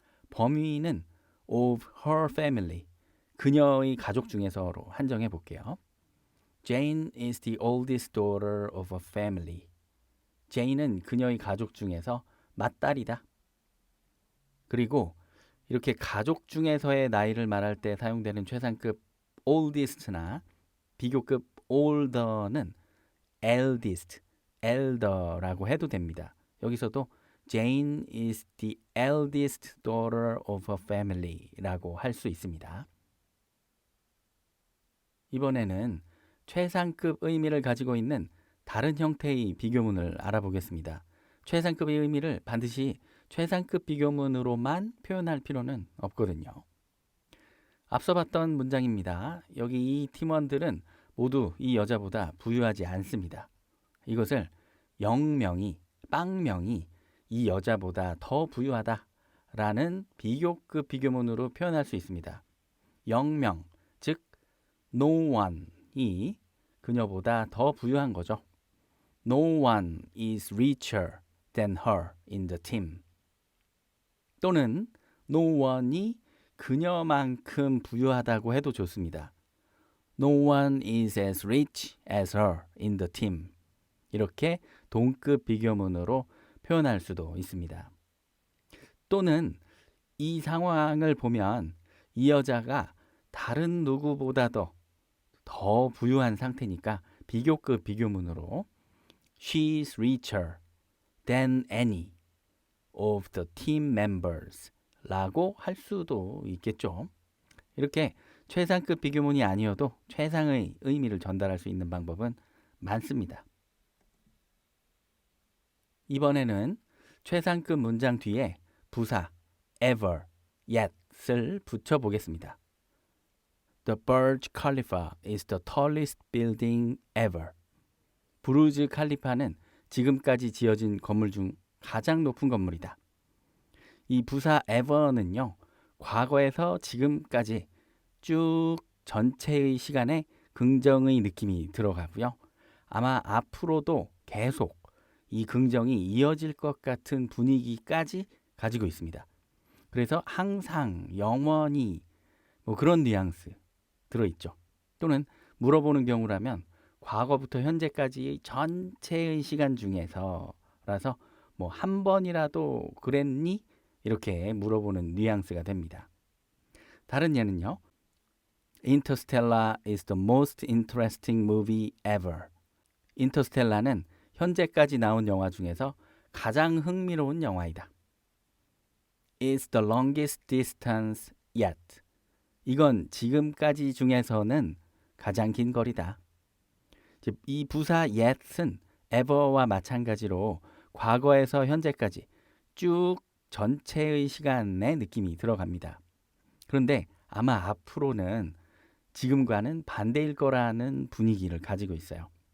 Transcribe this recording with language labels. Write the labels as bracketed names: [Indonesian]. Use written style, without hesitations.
[Korean] 범위는 [English] of her family. [Korean] 그녀의 가족 중에서로 한정해 볼게요. [English] Jane is the oldest daughter of a family. [Korean] Jane은 그녀의 가족 중에서 맏딸이다. 그리고 이렇게 가족 중에서의 나이를 말할 때 사용되는 최상급 oldest나 비교급 older는 eldest, elder라고 해도 됩니다. 여기서도 [English] Jane is the eldest daughter of a family [Korean] 라고 할 수 있습니다. 이번에는 최상급 의미를 가지고 있는 다른 형태의 비교문을 알아보겠습니다. 최상급의 의미를 반드시 최상급 비교문으로만 표현할 필요는 없거든요. 앞서 봤던 문장입니다. 여기 이 팀원들은 모두 이 여자보다 부유하지 않습니다. 이것을 영명이, 빵명이 이 여자보다 더 부유하다라는 비교급 비교문으로 표현할 수 있습니다. 영명, 즉 no one이 그녀보다 더 부유한 거죠. [English] No one is richer than her in the team. [Korean] 또는 no one이 그녀만큼 부유하다고 해도 좋습니다. [English] No one is as rich as her in the team. [Korean] 이렇게 동급 비교문으로 표현할 수도 있습니다. 또는 이 상황을 보면 이 여자가 다른 누구보다도 더 부유한 상태니까 비교급 비교문으로 [English] She's richer than any of the team members [Korean] 라고 할 수도 있겠죠. 이렇게 최상급 비교문이 아니어도 최상의 의미를 전달할 수 있는 방법은 많습니다. 이번에는 최상급 문장 뒤에 부사 ever, yet을 붙여보겠습니다. [English] The Burj Khalifa is the tallest building ever. [Korean] 부르즈 칼리파는 지금까지 지어진 건물 중 가장 높은 건물이다. 이 부사 ever는요, 과거에서 지금까지 쭉 전체의 시간에 긍정의 느낌이 들어가고요. 아마 앞으로도 계속 이 긍정이 이어질 것 같은 분위기까지 가지고 있습니다. 그래서 항상, 영원히 뭐 그런 뉘앙스 들어있죠. 또는 물어보는 경우라면 과거부터 현재까지의 전체의 시간 중에서라서 뭐 한 번이라도 그랬니? 이렇게 물어보는 뉘앙스가 됩니다. 다른 예는요. [English] Interstellar is the most interesting movie ever. [Korean] 인터스텔라는 현재까지 나온 영화 중에서 가장 흥미로운 영화이다. [English] is the longest distance yet. [Korean] 이건 지금까지 중에서는 가장 긴 거리다. 이 부사 yet은 ever와 마찬가지로 과거에서 현재까지 쭉 전체의 시간의 느낌이 들어갑니다. 그런데 아마 앞으로는 지금과는 반대일 거라는 분위기를 가지고 있어요.